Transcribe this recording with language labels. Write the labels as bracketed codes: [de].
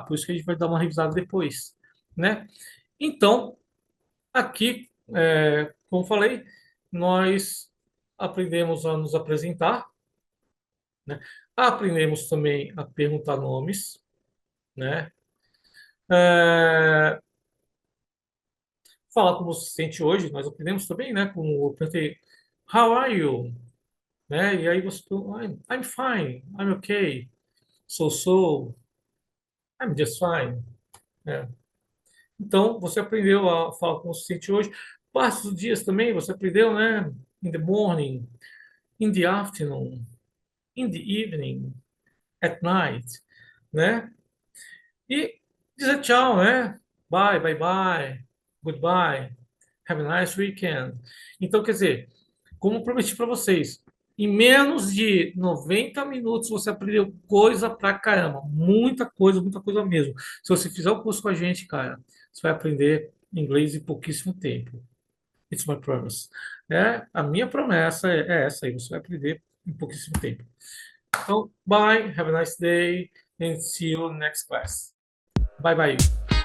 [pt] Por isso que a gente vai dar uma revisada depois, né? Então, aqui, como falei, nós aprendemos a nos apresentar, né? Aprendemos também a perguntar nomes, né? É, falar como se sente hoje, nós aprendemos também, né? Como eu perguntei, [en] how are you? [pt] Né? E aí você pergunta, [en] I'm fine, I'm okay, so, I'm just fine. Né? [pt] Então, você aprendeu a falar como se sente hoje. Parte dos dias também, você aprendeu, né? [en] In the morning, in the afternoon, in the evening, at night, né? [pt] E dizer tchau, né? [en] Bye, bye, bye, goodbye, have a nice weekend. [pt] Então, quer dizer, como prometi para vocês, em menos de 90 minutos você aprendeu coisa pra caramba. Muita coisa mesmo. Se você fizer o curso com a gente, cara, você vai aprender inglês em pouquíssimo tempo. [en] It's my promise. [pt] A minha promessa é essa aí, você vai aprender em pouquíssimo tempo. [en] Então, bye, have a nice day, and see you next class. Bye, bye.